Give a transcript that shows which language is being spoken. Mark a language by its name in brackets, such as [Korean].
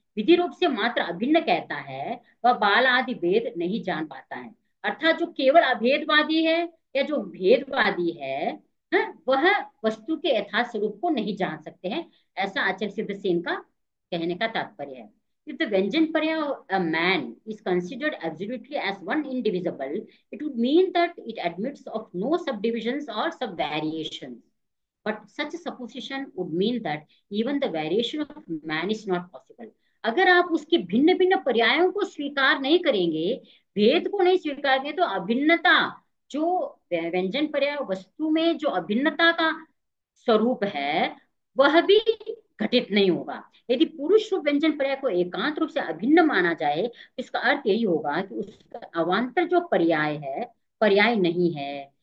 [Hindi] विधि रूप से मात्र अभिन्न कहता है, वह बाल आदि भेद नहीं जान पाता है। अर्थात जो केवल अभेदवादी है या जो भेदवादी है, वह वस्तु के यथार्थ स्वरूप को नहीं जान सकते हैं। ऐसा आचार्य सिद्धसेन का कहने का तात्पर्य है। [English] If the Vyanjanparya a man is considered absolutely as one indivisible, it would mean that it admits of no subdivisions or subvariations. But such a supposition would mean that even the variation of man is not possible. [Hindi] अगर आप उसके भिन्न भिन्न पर्यायों को स्वीकार नहीं करेंगे, भेद को नहीं स्वीकार करेंगे, तो अभिन्नता, जो व्यंजन पर्याय वस्तु में जो अभिन्नता का स्वरूप है, वह भी घटित नहीं होगा। यदि पुरुष रूप व्यंजन पर्याय को एकांत रूप से अभिन्न माना जाए, तो इसका अर्थ यही होगा कि उसका अवान्तर जो पर्याय है, पर्याय नहीं है।